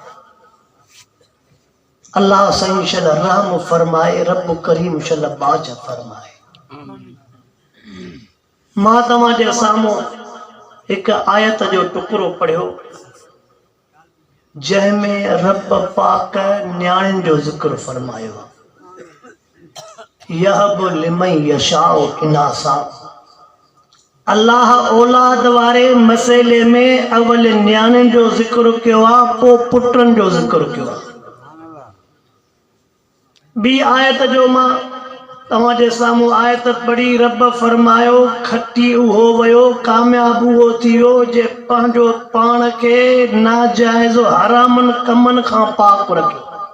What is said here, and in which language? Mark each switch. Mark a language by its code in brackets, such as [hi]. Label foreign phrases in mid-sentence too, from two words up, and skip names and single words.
[sd] अल्लाह साईं शल रहम फरमाए, रब करीम शल बाज फरमाए। मां तव्हां जे साम्हूं हिकु आयत जो टुकड़ो पढ़ियो जंहिंमें रब पाक न्याणियुनि जो ज़िक्र फरमायो। [ar] يهب لمن يشاء إناثا. [sd] अल्लाह औलाद वारे मसइले में अवल न्याणियुनि जो ज़िक्र कयो आहे, पोइ पुटनि जो ज़िक्र कयो आहे। ॿी आयत जो मां तव्हां जे साम्हूं आयत पढ़ी, रब फरमायो खटी उहो वियो, कामयाब उहो थी वियो जे पंहिंजो पाण खे नाजाइज़ हरामनि कमनि खां पाक रखियो।